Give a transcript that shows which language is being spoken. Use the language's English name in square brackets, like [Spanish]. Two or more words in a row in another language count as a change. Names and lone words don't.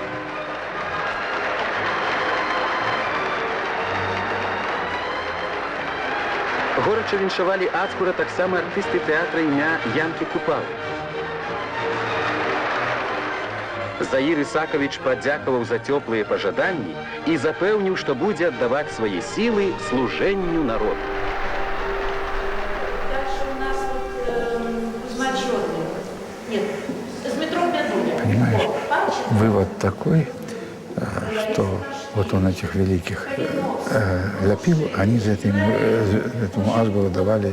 [Belarusian] Горача віншавалі Ацкура таксама артысты тэатра імя Янкі Купалы. Заір Ісакавіч падзякаваў за цёплыя пажаданні і запэўніў, што будзе аддаваць свае сілы служэнню народу. [Russian] Дальше у нас Кузьма-Чёрный. Нет, Дмитров Бядуня. Понимаешь, вывод такой, что вот он этих великих лепил, они за этому Асгуру давали.